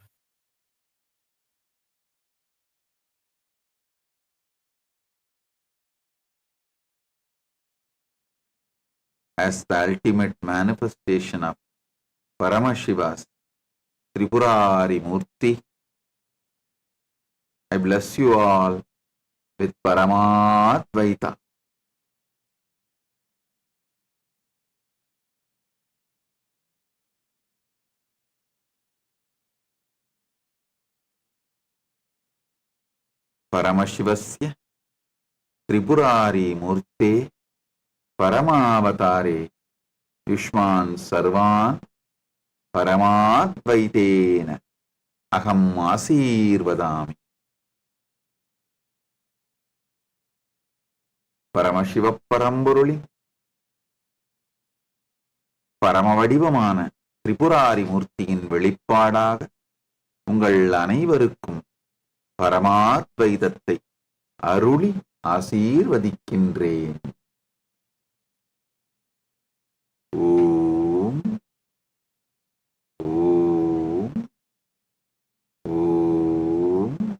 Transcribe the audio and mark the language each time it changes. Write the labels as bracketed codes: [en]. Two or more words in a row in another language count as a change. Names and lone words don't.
[en] As the ultimate manifestation of Paramashiva's Tripurari Murti, I bless you all with Paramadvaita. [sa] परमशिवस्य त्रिपुरारि मूर्ते परमावतारे युष्मान् सर्वान् परमाद्वैतेन अहम् आशीर्वदामि. [ta] Paramashiva Paramburi பரமவடிவமான திரிபுராரி மூர்த்தியின் வெளிப்பாடாக உங்கள் அனைவருக்கும் பரமாத்வைதத்தை அருளி ஆசீர்வதிக்கின்றேன். ஓம் ஓம் ஓம்.